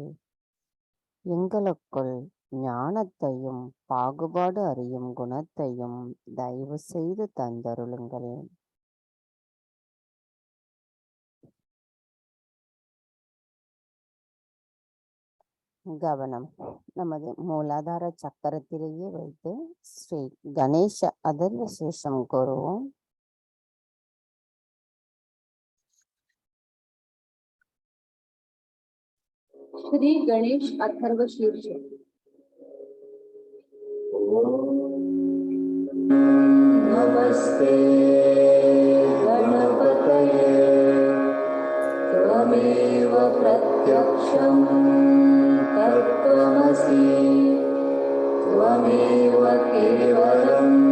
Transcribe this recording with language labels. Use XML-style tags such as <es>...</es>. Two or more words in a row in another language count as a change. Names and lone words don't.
<ta>எங்களுக்குள் ஞானத்தையும் பாகுபாடு அறியும் குணத்தையும் தயவு செய்து தந்தருளுங்கள். கவனம் நமது மூலாதார சக்கரத்திலேயே வைத்து ஸ்ரீ கணேச அதர் விசேஷம் கூறுவோம்.</ta> <sa>श्री गणेश अथर्व शीर्ष। नमस्ते गणपतये त्वमेव प्रत्यक्षं तत्त्वमसि त्वमेव केवलं</sa>